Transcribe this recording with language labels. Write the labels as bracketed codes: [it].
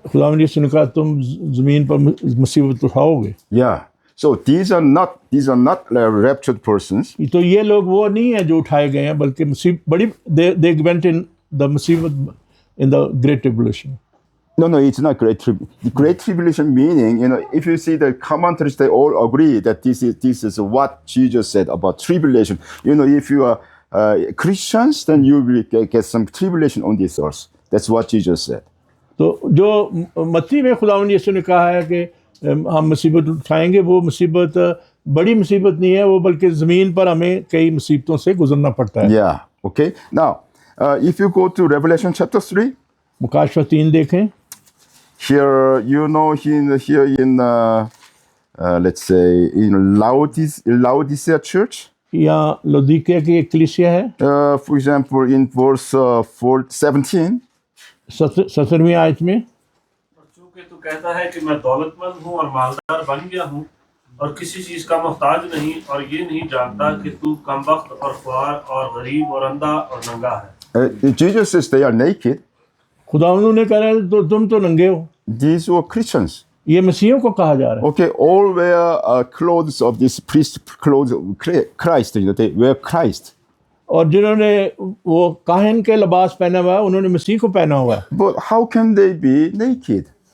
[hi] खुदावंद यीशु ने कहा तुम ज़मीन पर मुसीबत उठाओगे। [en] Yeah. So these are not raptured persons. [hi] तो ये लोग वो नहीं है जो उठाए गए हैं, बल्कि मुसीबत बड़ी [en] they went in the [hi] मुसीबत [en] in the great tribulation. No, it's not great tribulation. The great tribulation meaning, if you see the commentaries, they all agree that this is what Jesus said about tribulation. If you are Christians, then you will get some tribulation on this earth. That's what Jesus said. [hi] तो जो मत्ती में खुदावंद यीशु ने कहा है कि हम मुसीबत उठाएंगे, वो मुसीबत बड़ी मुसीबत नहीं है, वो बल्कि ज़मीन पर हमें कई मुसीबतों से गुजरना पड़ता है। [en] Yeah. Okay. Now, if you go to Revelation chapter 3, [hi] मुकाशवा 3 देखें। [en] here here in let's say in Laodicea church. [hi] यहाँ लौदीकिया की एक कलीसिया है। [en] For example, in verse 17. [hi] 17वीं आयत में, चूंकि तू कहता है कि मैं दौलतमंद हूँ और मालदार बन गया हूँ और किसी चीज का मोहताज नहीं, और ये नहीं जानता कि तू कमबख्त और ख्वार और गरीब और अंधा और नंगा है। [en] Jesus says they are naked. [hi] खुदावंद ने कहा है तो तुम तो नंगे हो। [en] These were Christians. [hi] ये मसीहों को कहा जा रहा है। [en] Okay, all wear clothes of this priest clothes of Christ. They wear Christ. [hi] और जिन्होंने वो काहन के लिबास पहना हुआ है, उन्होंने मसीह को पहना हुआ है। [en] But how can they be naked?